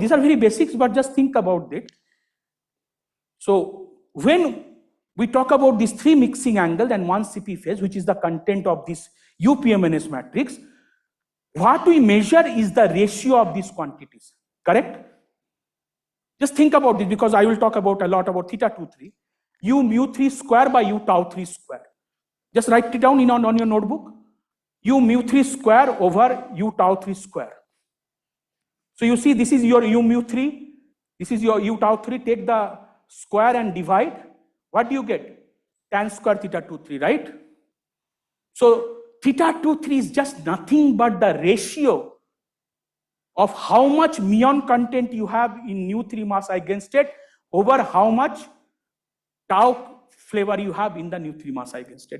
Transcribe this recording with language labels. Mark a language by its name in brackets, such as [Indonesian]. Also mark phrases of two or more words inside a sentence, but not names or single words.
[English] These are very basics, but just think about it. So when we talk about these three mixing angles and one CP phase, which is the content of this UPMNS matrix, what we measure is the ratio of these quantities, correct? Just think about this, because I will talk about a lot about theta 2, 3. U mu 3 square by u tau 3 square. Just write it down on your notebook. U mu 3 square over u tau 3 square. So you see, this is your u mu 3. This is your u tau 3. Take the square and divide. What do you get? Tan square theta 2, 3, right? So theta 2, 3 is just nothing but the ratio of how much muon content you have in nu3 mass eigenstate over how much tau flavor you have in the nu3 mass eigenstate.